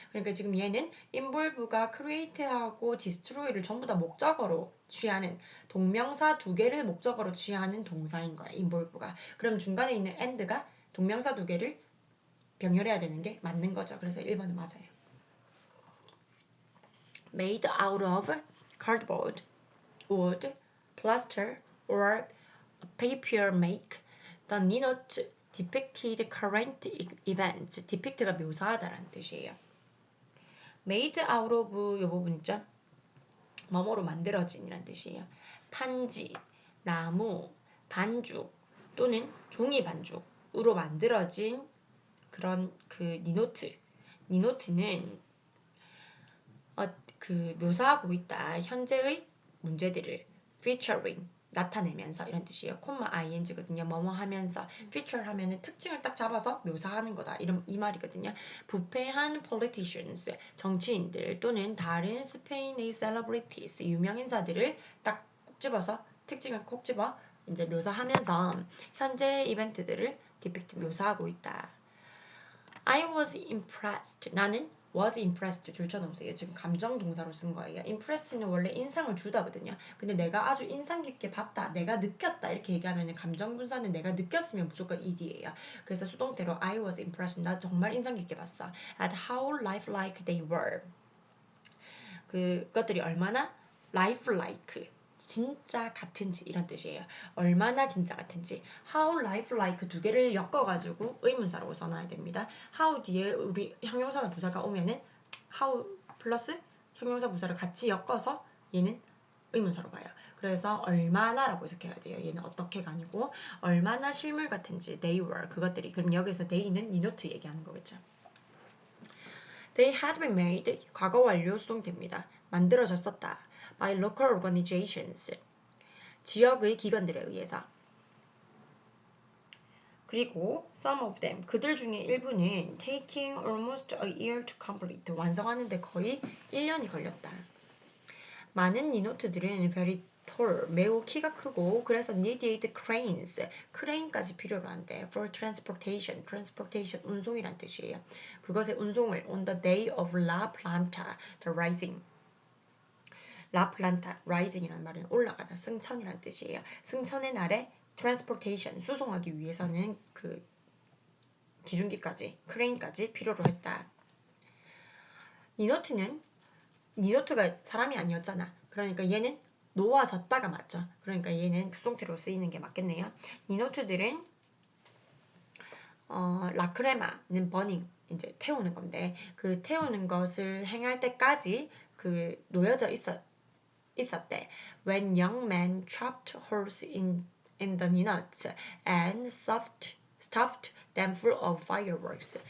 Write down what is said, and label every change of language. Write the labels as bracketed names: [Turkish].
[Korean] 그러니까 지금 얘는 involve가 create하고 destroy를 전부 다 목적어로 취하는 동명사 2개를 목적어로 취하는 동사인 거야. involve가. 그럼 중간에 있는 and가 동명사 2개를 병렬해야 되는 게 맞는 거죠. 그래서 1번은 맞아요. [English] Made out of cardboard, wood, plaster, or paper make the ninot depicted current events. [Korean] depict가 묘사하다라는 뜻이에요. made out of 이 부분 있죠? 뭐뭐로 만들어진이라는 뜻이에요. 판지, 나무, 반죽 또는 종이 반죽으로 만들어진 그런 그 니노트. 니노트는 묘사하고 있다. 현재의 문제들을 [English] featuring [Korean] 나타내면서 이런 뜻이에요. 콤마 ing거든요. 뭐뭐 하면서 feature 하면은 특징을 딱 잡아서 묘사하는 거다. 이 말이거든요. 부패한 politicians, 정치인들 또는 다른 스페인의 celebrities, 유명 인사들을 딱 꼭 집어서 특징을 콕 집어 이제 묘사하면서 현재 이벤트들을 depict 묘사하고 있다. [English] I was impressed. [Korean] 나는 [English] was impressed [Korean] 줄쳐놓으세요. 지금 감정 동사로 쓴 거예요. impress는 원래 인상을 주다거든요. 근데 내가 아주 인상 깊게 봤다, 내가 느꼈다 이렇게 얘기하면 감정 분사는 내가 느꼈으면 무조건 ed예요. 그래서 수동태로 I was impressed. 나 정말 인상 깊게 봤어. [English] At how lifelike they were. [Korean] 그것들이 얼마나 lifelike. 진짜 같은지 이런 뜻이에요. 얼마나 진짜 같은지. [English] How lifelike [Korean] 2개를 엮어가지고 의문사라고 써놔야 됩니다. How 뒤에 우리 형용사나 부사가 오면은 how 플러스 형용사 부사를 같이 엮어서 얘는 의문사로 봐요. 그래서 얼마나라고 해석해야 돼요. 얘는 어떻게가 아니고 얼마나 실물 같은지 [English] they were [Korean] 그것들이. 그럼 여기서 they는 니노트 얘기하는 거겠죠. [English] They had been made [Korean] 과거 완료 수동태입니다. 만들어졌었다. [English] by local organizations [Korean] 지역의 기관들에 의해서. 그리고 [English] some of them [Korean] 그들 중에 일부는 [English] taking almost a year to complete [Korean] 완성하는데 거의 1년이 걸렸다. 많은 니노트들은 [English] very tall [Korean] 매우 키가 크고 그래서 [English] needed cranes [Korean] 크레인까지 필요로 한대. [English] for transportation transportation [Korean] 운송이란 뜻이에요. 그것의 운송을 [English] on the day of La Planta the rising La Planta rising [Korean] 이라는 말은 올라가다 승천이란 뜻이에요. 승천의 날에 transportation 수송하기 위해서는 그 기중기까지 크레인까지 필요로 했다. 니노트가 사람이 아니었잖아. 그러니까 얘는 놓아졌다가 맞죠. 그러니까 얘는 수동태로 쓰이는 게 맞겠네요. 니노트들은 라크레마는 버닝 이제 태우는 건데 그 태우는 것을 행할 때까지 그 놓여져 있었대. [English] When young men chopped holes in the ninuts and stuffed them full of fireworks.